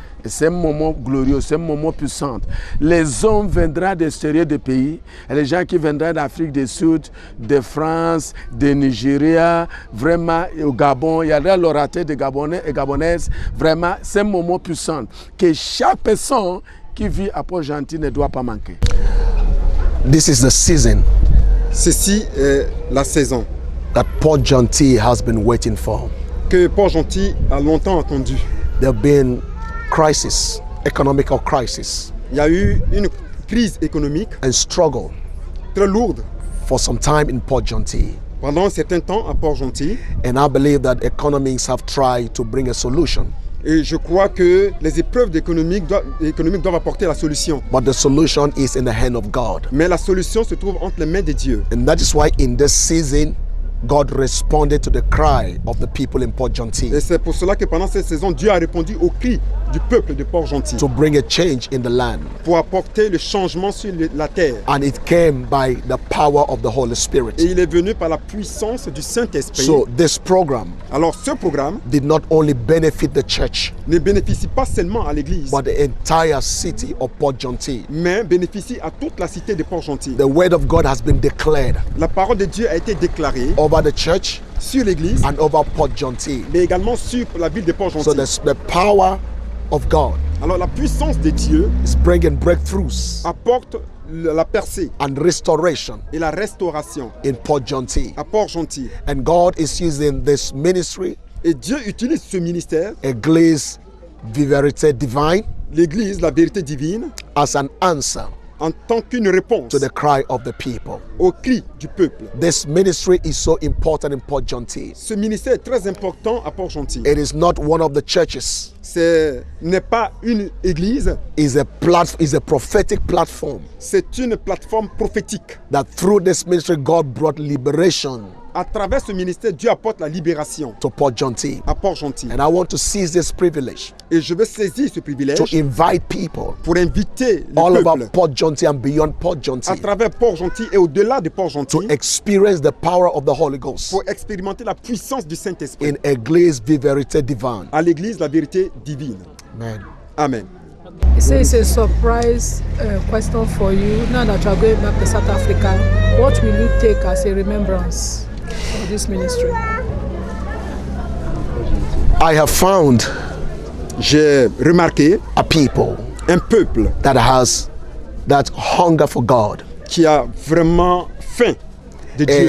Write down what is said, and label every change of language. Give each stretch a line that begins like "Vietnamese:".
French: C'est un moment glorieux, c'est un moment puissant. Les hommes viendront d'extérieur du pays, et les gens qui viendront d'Afrique du Sud, de France, de Nigeria, vraiment au Gabon, il y aura l'orateur de Gabonais et Gabonaises. Vraiment, c'est un moment puissant que chaque personne qui vit à Port-Gentil ne doit pas manquer.
English: This is the season.
French: Ceci est la saison
English: that Port-Gentil has been waiting for.
French: Que Port-Gentil a longtemps attendu.
English: There have been crisis, economical crisis.
French: Il y a eu une crise économique
English: and struggle
French: très lourde
English: for some time in Port-Gentil.
French: Pendant un certain temps à Port-Gentil.
English: And I believe that economics have tried to bring a solution.
French: Et je crois que les épreuves économiques doivent apporter la solution.
English: But the solution is in the hand of God.
French: Mais la solution se trouve entre les mains de Dieu.
English: And that is why in this season, God responded to the cry of the people in Port-Gentil.
French: Et c'est pour cela que pendant cette saison, Dieu a répondu au cri du peuple de Port-Gentil.
English: To bring a change in the land.
French: Pour apporter le changement sur la terre.
English: And it came by the power of the Holy Spirit.
French: Et il est venu par la puissance du Saint-Esprit.
English: So this program,
French: alors ce programme,
English: did not only benefit the church,
French: ne bénéficie pas seulement à l'église,
English: but the entire city of Port-Gentil.
French: Mais bénéficie à toute la cité de Port-Gentil.
English: The word of God has been declared.
French: La parole de Dieu a été déclarée
English: over the church,
French: sur l'église,
English: and over Port-Gentil.
French: Mais également sur la ville de Port-Gentil.
English: So the power of God
French: Alors la puissance de Dieu
English: is bringing breakthroughs
French: apporte la percée
English: and restoration
French: et la restauration
English: in Port-Gentil.
French: à Port-Gentil.
English: And God is using this ministry,
French: Et Dieu utilise ce ministère, Église Vérité Divine, l'Église, la vérité divine,
English: as an answer
French: en tant qu'une réponse
English: to the cry of the people.
French: au cri du peuple.
English: This ministry is so important in Port-Gentil.
French: Ce ministère est très important à Port-Gentil.
English: It is not one of the churches.
French: Ce n'est pas une église,
English: It's a prophetic platform
French: c'est une plateforme prophétique.
English: that through this ministry God brought liberation
French: À travers ce ministère, Dieu apporte la libération
English: to Port-Gentil.
French: à Port-Gentil.
English: And I want to seize this privilege
French: Et je veux saisir ce privilège
English: to invite people
French: pour inviter le
English: all
French: peuple
English: over Port-Gentil and beyond
French: à Port-Gentil travers Port-Gentil et au-delà de
English: to Port-Gentil experience the power of the Holy Ghost
French: pour expérimenter la puissance du Saint-Esprit
English: in Église Vérité Divine.
French: à l'église, la vérité divine.
English: Amen.
French: Amen.
English: He says it's a surprise question for you. Now that you are going back to South Africa, what will you take as a remembrance of this ministry? I have found
French: J'ai remarqué
English: a people
French: un peuple
English: that has that hunger for God
French: qui a vraiment faim de Dieu